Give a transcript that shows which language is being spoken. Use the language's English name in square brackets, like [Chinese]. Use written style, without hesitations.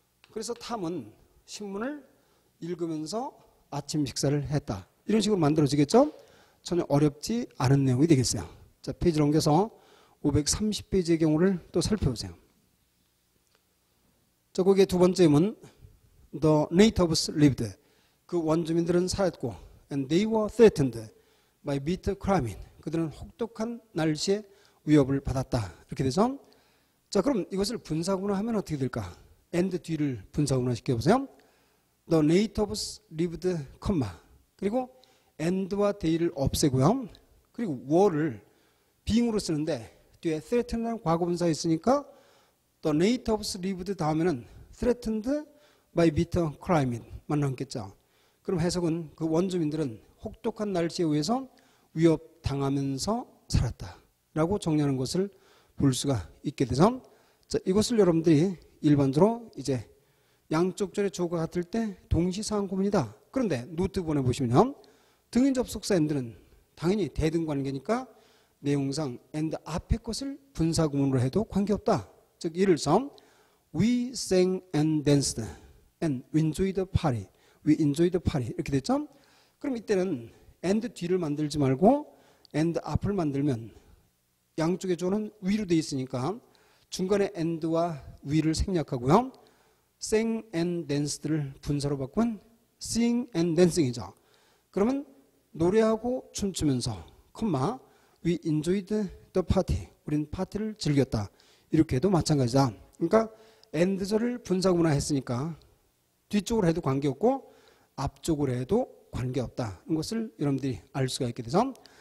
[Korean] 그래서 탐은 신문을 읽으면서 아침 식사를 했다. 이런 식으로 만들어지겠죠? 전혀 어렵지 않은 내용이 되겠어요. 자, 페이지를 옮겨서 530페이지의 경우를 또 살펴보세요. 자, 거기에 두 번째 문 [English] The natives lived. [Korean] 그 원주민들은 살았고 [English] and they were threatened by bitter climate. [Korean] 그들은 혹독한 날씨에 위협을 받았다. 이렇게 되죠. 자, 그럼 이것을 분사구문하면 어떻게 될까? and 뒤를 분사구문화 시켜보세요. [English] The natives lived, [Korean] 그리고 and와 they를 없애고요. 그리고 were를 being으로 쓰는데 뒤에 threatened라는 과거분사가 있으니까 [English] The natives lived [Korean] 다음에는 [English] threatened by bitter climate [Korean] 만 남겠죠. 그럼 해석은 그 원주민들은 혹독한 날씨에 의해서 위협당하면서 살았다 라고 정리하는 것을 볼 수가 있게 되죠. 자, 이것을 여러분들이 일반적으로 이제 양쪽 절의 주어가 같을 때 동시사항 구문이다. 그런데 노트본에 보시면요. 등인 접속사 and는 당연히 대등 관계니까 내용상 and 앞에 것을 분사 구문으로 해도 관계없다. 즉 예를 들어서 [English] we sang and danced and we enjoyed the party. we enjoyed the party. [Korean] 이렇게 됐죠? 그럼 이때는 and 뒤를 만들지 말고 and 앞을 만들면 양쪽의 주어는 위로 되어 있으니까 중간에 and와 we를 생략하고요. [English] sang and dansed를 [Korean] 분사로 바꾸면 [English] sing and dancing이죠. [Korean] 그러면 노래하고 춤추면서 콤마 [English] we enjoyed the party. [Korean] 우린 파티를 즐겼다. 이렇게 해도 마찬가지다. 그러니까 and절을 분사구문화 했으니까 뒤쪽으로 해도 관계없고 앞쪽으로 해도 관계없다는 것을 여러분들이 알 수가 있게 되죠.